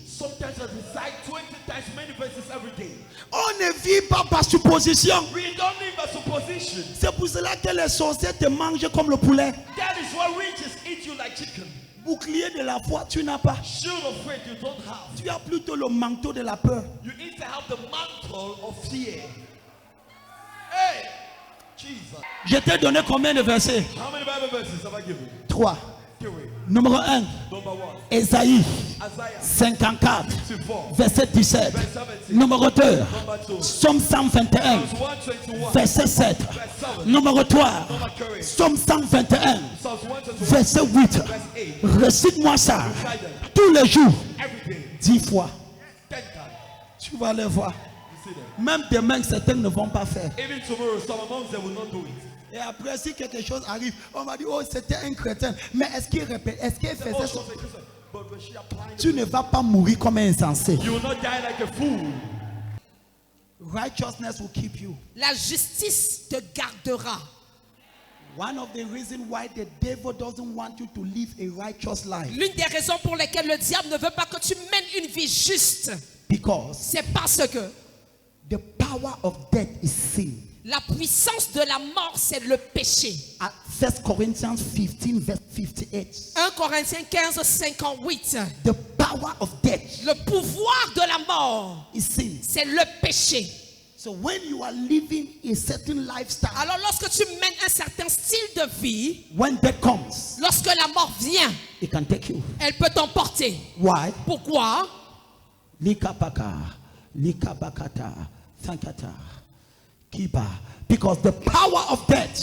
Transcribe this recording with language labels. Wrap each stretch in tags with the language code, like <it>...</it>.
<en>Sometimes I recite 20 times many verses every day.</en> <fr>On ne vit pas par supposition.</fr> <en>We don't live by supposition.</en> <fr>C'est pour cela que les sorciers te mangent comme le poulet.</fr> <en>That is why witches eat you like chicken.</en> <fr>Bouclier de la foi, tu n'as pas.</fr> <en>Shield of faith you don't have.</en> <fr>Tu as plutôt le manteau de la peur.</fr> <en>You need to have the mantle of fear. Hey, Jesus.</en> <fr>Je t'ai donné combien de versets?</fr> <en>How many Bible verses have I given?</en> <fr>3.</fr> <en>Three.</en> <fr>Numéro 1.</fr> <en>Number 1.</en> <fr>Ésaïe</fr> <en>Isaiah</en> <fr>54,</fr> <en>54.</en> <fr>verset 17.</fr> <en>Verse 17.</en> <fr>Numéro 2.</fr> <en>Number 2.</en> <fr>Psaume 121,</fr> <en>Psalms 121.</en> <fr>verset 7.</fr> <en>Verse 7.</en> <fr>Numéro 3.</fr> <en>Number 3.</en> <fr>Psaume 121,</fr> <en>Psalms 121.</en> <fr>verset 8.</fr> <en>Verse 8.</en> <fr>Récite-moi ça</fr> <en>Recite them.</en> <fr>tous les jours,</fr> <en>Every day.</en> <fr>10 fois.</fr> <en>10 times.</en> <fr>Tu vas les voir.</fr> <en>You see them.</en> <fr>Même demain, certains ne vont pas faire.</fr> <en>Even tomorrow, some amongst them will not do it.</en> <fr>Et après, si quelque chose arrive, on va dire,</fr> <en>oh,</en> <fr>c'était un chrétien. Mais est-ce qu'il répète, est-ce qu'il faisait</fr> <en>Oh,</en> <fr>ça?</fr> <en>she's a Christian. But when she applying</en> <fr>Tu ne vas pas mourir comme un insensé.</fr> <en>you will not die like a fool. Righteousness will keep you.</en> <fr>La justice te gardera.</fr> <en>One of the reasons why the devil doesn't want you to live a righteous life,</en> <fr>L'une des raisons pour lesquelles le diable ne veut pas que tu mènes une vie juste,</fr> <en>because</en> <fr>c'est parce que</fr> <en>the power of death is sin.</en> <fr>la puissance de la mort, c'est le péché.</fr> <en>At 1 Corinthians 15, verse 58.</en> <fr>1 Corinthiens 15, 58.</fr> <en>The power of death</en> <fr>Le pouvoir de la mort,</fr> <en>is sin.</en> <fr>c'est le péché.</fr> <en>So when you are living a certain lifestyle,</en> <fr>Alors lorsque tu mènes un certain style de vie,</fr> <en>when death comes,</en> <fr>lorsque la mort vient,</fr> <en>it can take you.</en> <fr>elle peut t'emporter.</fr> <en>Why?</en> <fr>Pourquoi? Likapaka, likabakata, thankata, kiba.</fr> <en>Because the power of death</en>